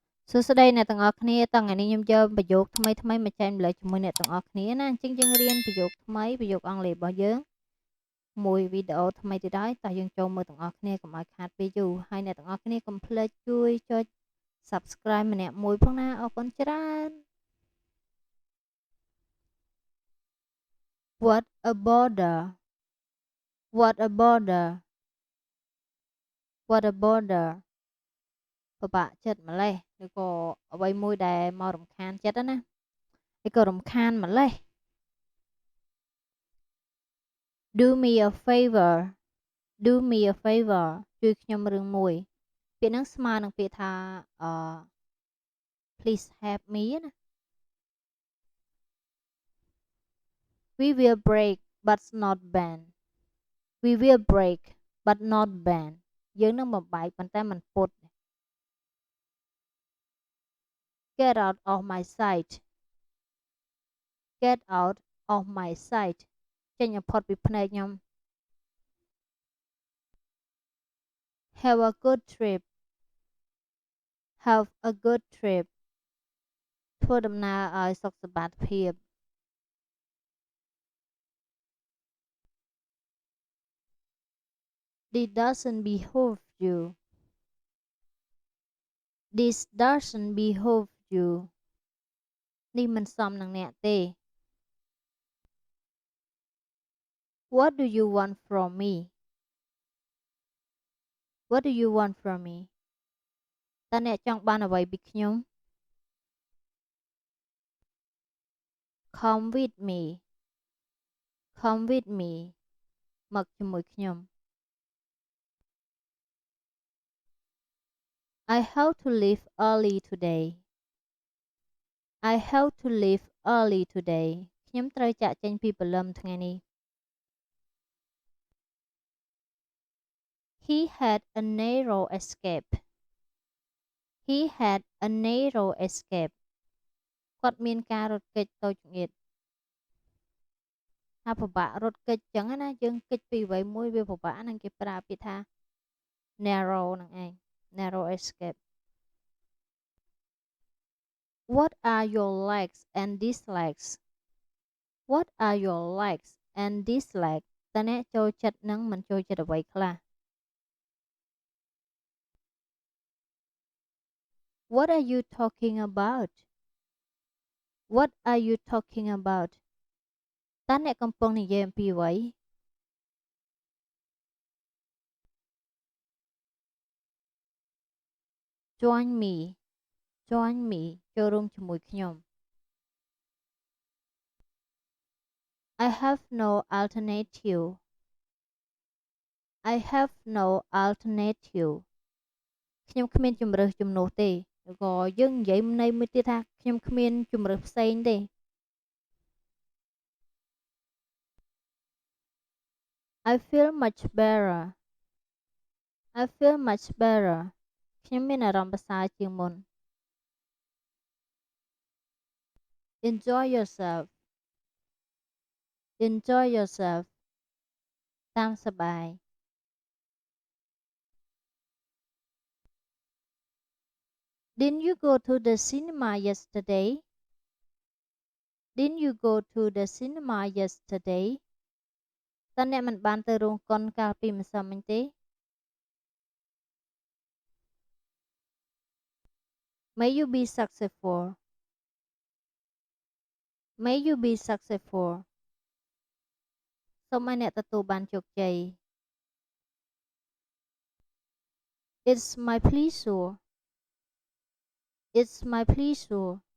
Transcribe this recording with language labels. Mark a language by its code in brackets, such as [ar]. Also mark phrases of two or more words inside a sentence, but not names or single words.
[km] សួស្តីអ្នកទាំងអស់គ្នាតថ្ងៃនេះខ្ញុំយកប្រយោគថ្មីមកចែករំលែកជាមួយអ្នកទាំងអស់គ្នាណាអញ្ចឹងយើងរៀនប្រយោគថ្មីប្រយោគអង់គ្លេសរបស់យើងមួយវីដេអូថ្មីទៀតហើយតោះយើងចូលមើលទាំងអស់គ្នាកុំឲ្យខាតពេលយូរហើយអ្នកទាំងអស់គ្នាកុំភ្លេចជួយចុច Subscribe ម្នាក់មួយផងណាអរគុណច្រើន [en] What a border What a border What a border [km] ពិបាកចិត្តម្លេះឬក៏អ្វីមួយដែលមករំខានចិត្តណាឬក៏រំខានម្លេះ [en] Do me a favor Do me a favor [km] ជួយខ្ញុំរឿងមួយពាក្យហ្នឹងស្មើនឹងពាក្យថា [en] please help me [km] ណា [en] We will break but not bend We will break but not bend [km] យើងនឹងបំបែកប៉ុន្តែមិនពុត [en] Get out of my sight Get out of my sight [km] ចេញផុតពីភ្នែកខ្ញុំ [en] Have a good trip Have a good trip [km] ធ្វើដំណើរឲ្យសុខសប្បាយភាព [en] This doesn't behoove you This doesn't behoove you [km] នេះមិនសមនឹងអ្នកទេ [en] What do you want from me What do you want from me [km] តើអ្នកចង់បានអ្វីពីខ្ញុំ [en] Come with me Come with me [km] មកជាមួយខ្ញុំ [en] I have to leave early today I have to leave early today [km] ខ្ញុំត្រូវចាកចេញពីព្រលឹមថ្ងៃនេះ [en] He had a narrow escape He had a narrow escape [km] គាត់មានការរត់គេចតូចចង្អៀត ថាពិបាករត់គេចចឹងណាយើងគេចពីអ្វីមួយវាពិបាកហ្នឹងគេប្រើពាក្យថា narrow ហ្នឹងឯង [en] narrow escape What are your likes and dislikes What are your likes and dislikes [km] តើអ្នកចូលចិត្តនិងមិនចូលចិត្តអ្វីខ្លះ [en] What are you talking about What are you talking about [km] តើអ្នកកំពុងនិយាយអំពីអ្វី [en] Join me Join me [km] ចូលរួមជាមួយខ្ញុំ [en] I have no alternative I have no alternative [km] ខ្ញុំគ្មានជំរើសជំនួសទេឬក៏យើងនិយាយន័យមួយទៀតថាខ្ញុំគ្មានជំរើសផ្សេងទេ [en] I feel much better I feel much better [km] ខ្ញុំមានអារម្មណ៍ប្រសើរជាងមុន [en] Enjoy yourself Enjoy yourself [km] តាមសប្បាយ [en] Didn't you go to the cinema yesterday Didn't you go to the cinema yesterday [km] តើអ្នកមិនបានទៅរោងកុនកាលពីម្សិលមិញទេ [en] May you be successful May you be successful សូមឲ្យអ្នកទទួលបានជោគជ័យ It's my pleasure It's my pleasure